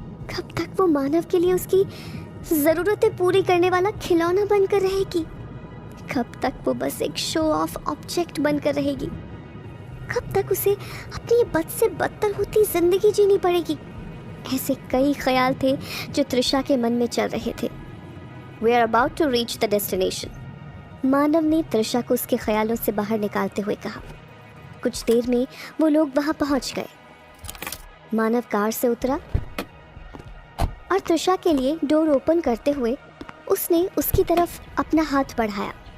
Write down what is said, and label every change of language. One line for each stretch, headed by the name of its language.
Hindi: कब तक वो मानव के लिए उसकी ज़रूरतें पूरी करने वाला खिलौना बनकर रहेगी? कब तक वो बस एक शो ऑफ ऑब्जेक्ट बनकर रहेगी? कब तक उसे अपनी ये बद से बदतर होती जिंदगी जीनी पड़ेगी? ऐसे कई ख्याल थे जो तृषा के मन में चल रहे थे।
English: We are about to reach the destination.
Hindi: मानव ने तृषा को उसके ख्यालों से बाहर निकालते हुए कहा। कुछ देर में वो लोग वहां पहुंच गए। मानव कार से उतरा और तृषा के लिए डोर ओपन करते हुए उसने उसकी तरफ अपना हाथ बढ़ाया।